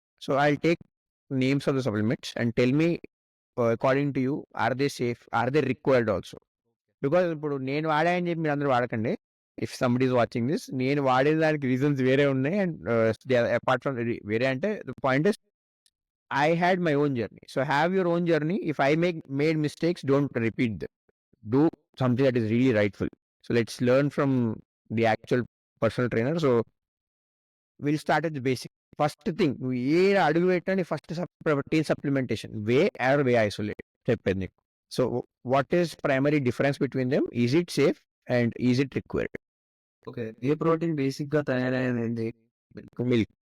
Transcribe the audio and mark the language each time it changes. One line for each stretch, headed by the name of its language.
English: So I will take names of the supplements and tell me according to you are they safe, are they required also?
Telugu: Because ఇప్పుడు నేను వాడా అని చెప్పి మీరు అందరూ వాడకండి.
English: if somebody is watching this,
Telugu: నేను వాడే దానికి రీజన్స్ వేరే ఉన్నాయి.
English: And apart from వేరే అంటే the point is I had my own journey. So have your own journey. If I made mistakes, don't repeat them. Do something that is really rightful. So let's learn from the actual personal trainer. So we'll start at the basic.
Telugu: First thing, నువ్వు ఏ అడుగు పెట్టండి first protein supplementation way are way isolate చెప్పేది నీకు.
English: So what is primary difference between them? Is it safe and is it required?
Telugu: Okay. ఏ protein బేసిక్‌గా తయారయ్యేది ఏంటి?
English: Milk.